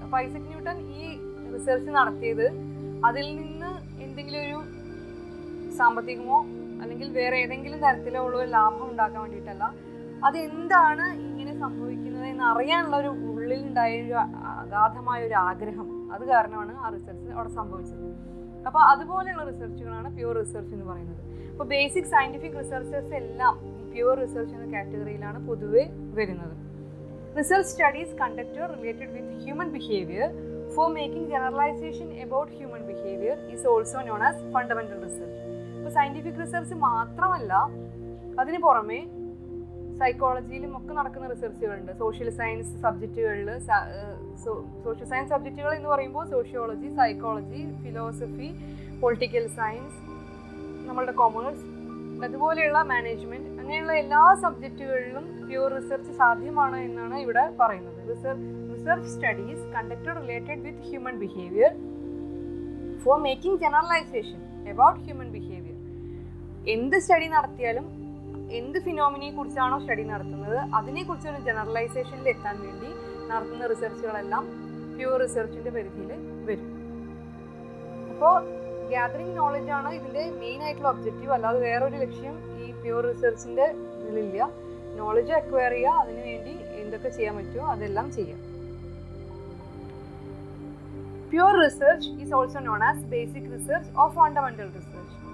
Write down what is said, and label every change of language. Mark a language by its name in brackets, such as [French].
[Malayalam] അപ്പോൾ Isaac Newton ഈ research നടത്തിയത് അതിൽ നിന്ന് എന്തെങ്കിലും ഒരു സാമ്പത്തികമോ അല്ലെങ്കിൽ വേറെ ഏതെങ്കിലും തരത്തിലോ ഉള്ള ഒരു ലാഭം ഉണ്ടാക്കാൻ വേണ്ടിയിട്ടല്ല, അതെന്താണ് ഇങ്ങനെ സംഭവിക്കുന്നത് എന്ന് അറിയാനുള്ള ഒരു ഉള്ളിലുണ്ടായ ഒരു അഗാധമായ ഒരു ആഗ്രഹം, അത് കാരണമാണ് ആ റിസർച്ച് അവിടെ സംഭവിച്ചത്. അപ്പോൾ അതുപോലെയുള്ള റിസർച്ചുകളാണ് പ്യുവർ റിസർച്ച് എന്ന് പറയുന്നത്. അപ്പോൾ ബേസിക് സയൻറ്റിഫിക് റിസർച്ചേഴ്സ് എല്ലാം ഈ പ്യുവർ റിസർച്ച് എന്ന കാറ്റഗറിയിലാണ് പൊതുവെ വരുന്നത്. [English] Research studies conducted related with human behaviour for making generalization about human behavior is also known as fundamental research. [Malayalam] ഇപ്പോൾ സയൻറ്റിഫിക് റിസർച്ച് മാത്രമല്ല, അതിന് പുറമെ സൈക്കോളജിയിലും ഒക്കെ നടക്കുന്ന റിസർച്ചുകളുണ്ട്. സോഷ്യൽ സയൻസ് സബ്ജക്റ്റുകളിൽ, സോഷ്യൽ സയൻസ് സബ്ജക്റ്റുകൾ എന്ന് പറയുമ്പോൾ sociology, psychology, philosophy, political science, നമ്മളുടെ കൊമേഴ്സ്, അതുപോലെയുള്ള മാനേജ്മെൻറ്റ്, അങ്ങനെയുള്ള എല്ലാ സബ്ജക്റ്റുകളിലും പ്യുവർ റിസർച്ച് സാധ്യമാണ് എന്നാണ് ഇവിടെ പറയുന്നത്. [English] Research studies conducted related with human behavior for making generalization about human behavior. [Malayalam] എന്ത് സ്റ്റഡി നടത്തിയാലും, എന്ത് ഫിനോമിനെ കുറിച്ചാണോ സ്റ്റഡി നടത്തുന്നത് അതിനെക്കുറിച്ചൊരു ജനറലൈസേഷനിൽ എത്താൻ വേണ്ടി നടത്തുന്ന റിസർച്ചുകളെല്ലാം പ്യുവർ റിസർച്ചിൻ്റെ പരിധിയിൽ വരും. അപ്പോൾ ഗ്യാതറിങ് നോളജാണ് ഇതിൻ്റെ മെയിൻ ആയിട്ടുള്ള ഒബ്ജക്റ്റീവ്, അല്ലാതെ വേറൊരു ലക്ഷ്യം ഈ പ്യുവർ റിസർച്ചിൻ്റെ ഇതിലില്ല. നോളജ് അക്വയർ ചെയ്യുക, അതിനു വേണ്ടി എന്തൊക്കെ ചെയ്യാൻ പറ്റുമോ അതെല്ലാം ചെയ്യാം. [English] Pure research is also known as basic research or fundamental research.